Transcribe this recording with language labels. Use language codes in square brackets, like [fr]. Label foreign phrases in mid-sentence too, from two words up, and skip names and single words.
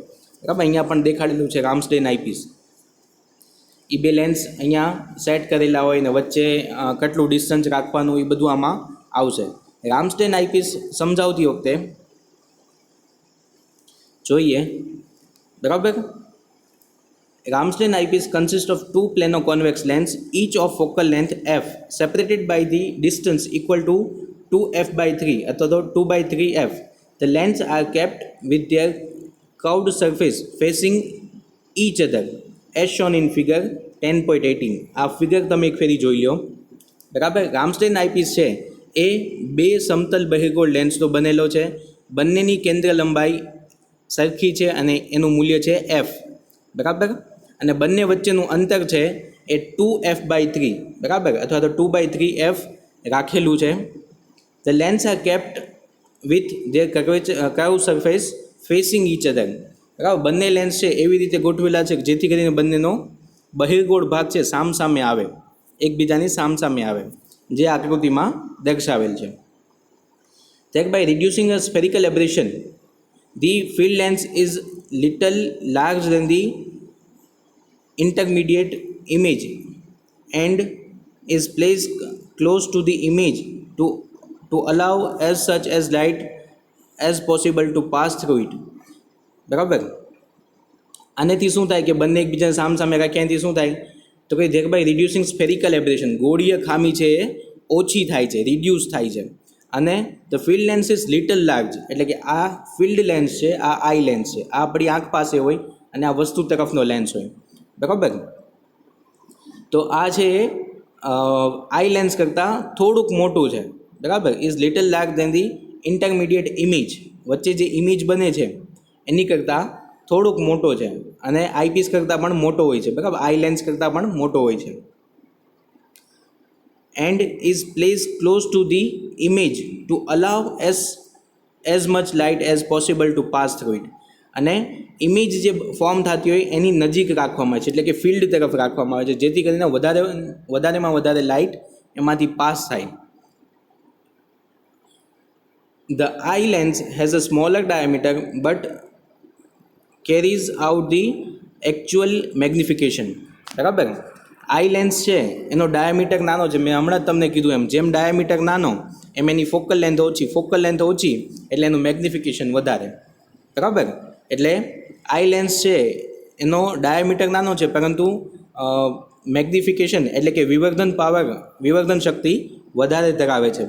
[gu] બરાબર? અહીંયા પણ દેખાડેલું છે રામ્સડેન આઈપીસ. એ 2 લેન્સ અહીંયા સેટ કરેલા હોય ને વચ્ચે કેટલું ડિસ્ટન્સ રાખવાનું એ બધું આમાં આવશે. રામ્સડેન આઈપીસ સમજાવતી વખતે જોઈએ, બરાબર, [en] Ramsden eyepiece consists of two plano-convex lens, each of focal length f, separated by the distance equal to 2f by 3 [gu] અથવા તો [en] 2 by 3f. The lens are kept with their curved surface facing each other, as shown in figure 10.18. [gu] આ ફિગર તમે એક ફેરી જોઈ લો. બરાબર. રામસ્ટેન આઈપીસ છે એ બે સમતલ બહિર્ગોળ લેન્સનો બનેલો છે. બંનેની કેન્દ્ર લંબાઈ સરખી છે અને એનું મૂલ્ય છે એફ. બરાબર. અને બંને વચ્ચેનું અંતર છે એ 2f by 3 બરાબર અથવા તો 2 by 3f રાખેલું છે. [en] The lens are kept with their curved surface facing each other. [gu] બરાબર. બંને લેન્સ છે એવી રીતે ગોઠવેલા છે જેથી કરીને બંનેનો બહિર્ગોળ ભાગ છે સામસામે આવે, એકબીજાની સામસામે આવે, જે આકૃતિમાં દર્શાવેલ છે. [en] Thereby reducing a spherical aberration, the field length is little larger than the intermediate image and is placed close to the image to allow as such as light as possible to pass through it. [gu] બરાબર. આનેથી શું થાય કે બંને એકબીજાને સામસામે રાખ્યાથી શું થાય તો કે [en] thereby reducing spherical aberration, [gu] ગોળીય ખામી છે એ ઓછી થાય છે, રિડ્યુસ થાય છે. અને [en] the field lens is little large, [gu] એટલે કે આ [en] field lens [gu] છે, આ [en] eye lens [gu] છે, આ આપણી આંખ પાસે હોય અને આ વસ્તુ તરફનો લેન્સ હોય. બરાબર. તો આ છે [en] eye lens [gu] કરતાં થોડુંક મોટું છે. બરાબર. [en] is little large than the intermediate image, [gu] વચ્ચે જે ઇમેજ બને છે એની કરતાં થોડુંક મોટો છે અને આઈપીસ કરતાં પણ મોટો હોય છે. બરાબર. [en] eye lens [gu] કરતાં પણ મોટો હોય છે. [en] and is placed close to the image to allow as much light as possible to pass through it. [gu] અને ઇમેજ જે ફોર્મ થતી હોય એની નજીક રાખવામાં આવે છે, એટલે કે ફિલ્ડ તરફ રાખવામાં આવે છે જેથી કરીને વધારેમાં વધારે લાઇટ એમાંથી પાસ થાય. [en] The eye lens has a smaller diameter but carries out the actual magnification. [gu] બરાબર. [en] eye lens [gu] છે એનો ડાયામીટર નાનો છે, મેં હમણાં જ તમને કીધું એમ, જેમ ડાયામીટર નાનો એમ એની [en] focal length [gu] ઓછી એટલે એનું મેગ્નિફિકેશન વધારે. બરાબર. એટલે [en] eye lens [gu] છે એનો ડાયામીટર નાનો છે પરંતુ મેગ્નિફિકેશન એટલે કે વિવર્ધન શક્તિ વધારે ધરાવે છે.